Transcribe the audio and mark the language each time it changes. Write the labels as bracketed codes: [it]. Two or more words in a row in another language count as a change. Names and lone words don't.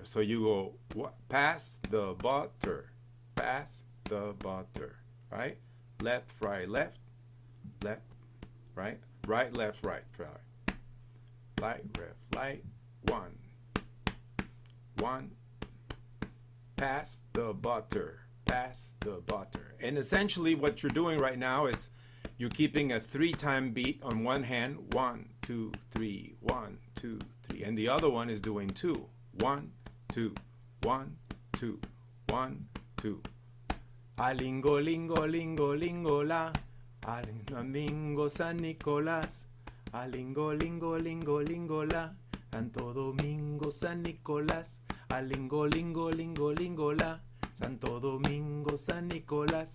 [en] So you go pass the butter, pass the butter, right, left, right, left, left, right, right, left, right, right, light, left, light, 1, pass the butter, pass the butter. And essentially what you're doing right now is you're keeping a 3-time beat on one hand, 1, 2, 3, 1, 2, 3, and the other one is doing 2, 1, 2, 1, 2, 1, 2. [es] Alingo lingo lingo lingo la, Domingo San Nicolás. Alingo lingo lingo lingo la, Santo Domingo San Nicolás. Alingo lingo lingo lingo la, Santo Domingo San Nicolás.